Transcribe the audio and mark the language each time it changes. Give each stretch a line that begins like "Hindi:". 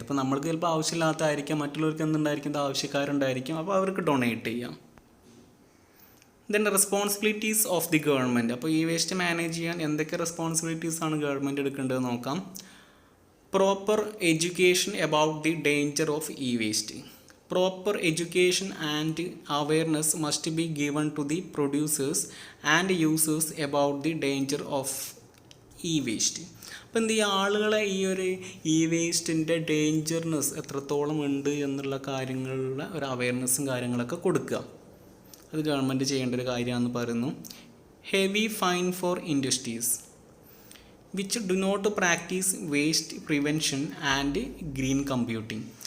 Malayalam: അപ്പോൾ നമ്മൾക്ക് ചിലപ്പോൾ ആവശ്യമില്ലാത്തതായിരിക്കാം, മറ്റുള്ളവർക്ക് എന്തുണ്ടായിരിക്കും, ഇത് ആവശ്യക്കാരുണ്ടായിരിക്കും, അപ്പോൾ അവർക്ക് ഡൊണേറ്റ് ചെയ്യാം.
English: Then responsibilities of the government.
Malayalam: അപ്പോൾ ഈ വേസ്റ്റ് മാനേജ് ചെയ്യാൻ എന്തൊക്കെ റെസ്പോൺസിബിലിറ്റീസ് ആണ് ഗവൺമെൻറ് എടുക്കേണ്ടത് നോക്കാം.
English: Proper education about the danger of e waste. Proper education and awareness must be given to the producers and users about the danger of e-waste.
Malayalam: അപ്പോൾ എന്ത് ചെയ്യുക, ആളുകളെ ഈ ഒരു ഇ വേസ്റ്റിൻ്റെ ഡേഞ്ചർനെസ് എത്രത്തോളം ഉണ്ട് എന്നുള്ള കാര്യങ്ങളിലുള്ള ഒരു അവയർനെസ്സും കാര്യങ്ങളൊക്കെ കൊടുക്കുക. അത് ഗവൺമെൻറ് ചെയ്യേണ്ട ഒരു കാര്യമാണെന്ന് പറയുന്നു.
English: Heavy fine for industries which do not practise waste prevention and green computing.